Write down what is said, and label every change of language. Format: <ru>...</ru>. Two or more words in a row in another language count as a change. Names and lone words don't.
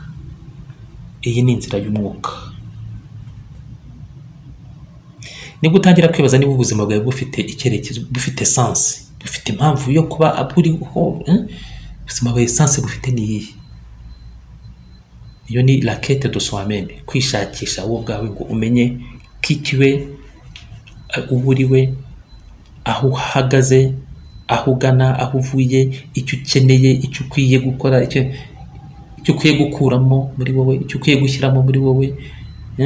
<rw>Iyi ni inzira y'umwuka. Nibwo utangira kwibaza niba ubuzima bwawe bufite icyerekezo, bufite sens, bufite impamvu yo kuba aburiho, ubuzima bwawe sens bufite niyi. Iyo ni</rw> <fr>la quête de soi-même,</fr> <rw>kwishakisha wowe ubwawe ngo umenye kikiwe, uburiwe, aho uhagaze, aho ugana, aho uvuye, icyo ukeneye, icyo ukwiye gukora, icyo ukwiye gukuramo muri wowe, icyo ukwiye gushyiramo muri wowe, eh?</rw>